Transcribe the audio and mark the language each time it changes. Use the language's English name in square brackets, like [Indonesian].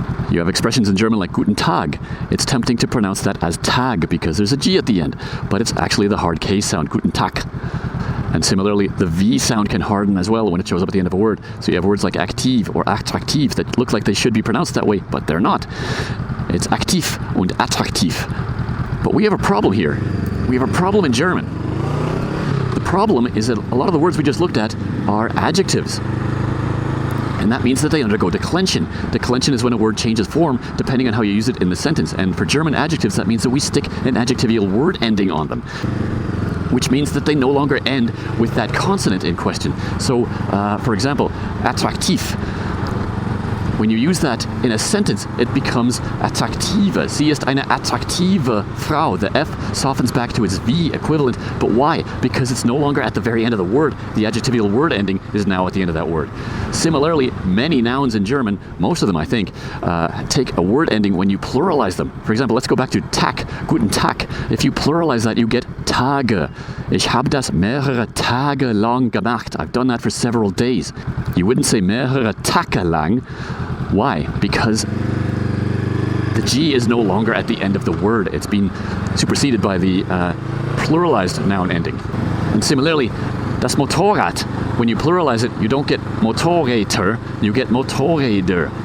[English] You have expressions in German like Guten Tag. It's tempting to pronounce that as Tag because there's a G at the end, but it's actually the hard K sound, Guten Tag. And similarly, the V sound can harden as well when it shows up at the end of a word. So you have words like aktiv or attraktiv that look like they should be pronounced that way, but they're not. It's [German] aktiv und attraktiv. [English] But we have a problem here. We have a problem in German. The problem is that a lot of the words we just looked at are adjectives. And that means that they undergo declension. Declension is when a word changes form depending on how you use it in the sentence. And for German adjectives, that means that we stick an adjectival word ending on them, which means that they no longer end with that consonant in question. So, for example, attraktiv. When you use that in a sentence, it becomes attraktive. [German] Sie ist eine attraktive Frau. [English] The F softens back to its V equivalent. But why? Because it's no longer at the very end of the word. The adjectival word ending is now at the end of that word. Similarly, many nouns in German, most of them I think, take a word ending when you pluralize them. For example, let's go back to Tag, Guten Tag. If you pluralize that, you get Tage. [German] Ich habe das mehrere Tage lang gemacht. [English] I've done that for several days. You wouldn't say [German] mehrere Tage lang. [English] Why? Because the G is no longer at the end of the word. It's been superseded by the pluralized noun ending. And similarly, das Motorrad, when you pluralize it, you don't get Motorräder, you get Motorräder.